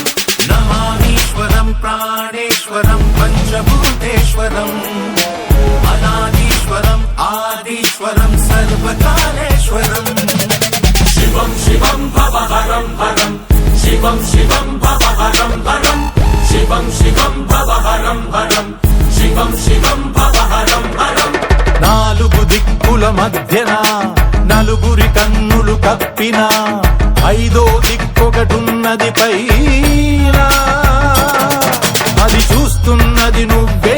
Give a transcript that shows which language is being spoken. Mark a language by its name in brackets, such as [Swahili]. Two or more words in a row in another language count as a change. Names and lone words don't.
[Sanskrit] नमामीश्वरं प्राणेश्वरं पंचभूतेश्वरं अनादीश्वरं आदीश्वरं सर्वकालेश्वरं शिवं शिवं भवहरं हरं शिवं शिवं भवहरं हरं शिवं शिवं भवहरं हरं शिवं शिवं भवहरं हरं [Telugu] నాలుగు దిక్కుల మధ్యన నలుగురి కన్నులు కప్పిన ఐదో దిక్కొకటున్నది పైన అది చూస్తున్నది నువ్వు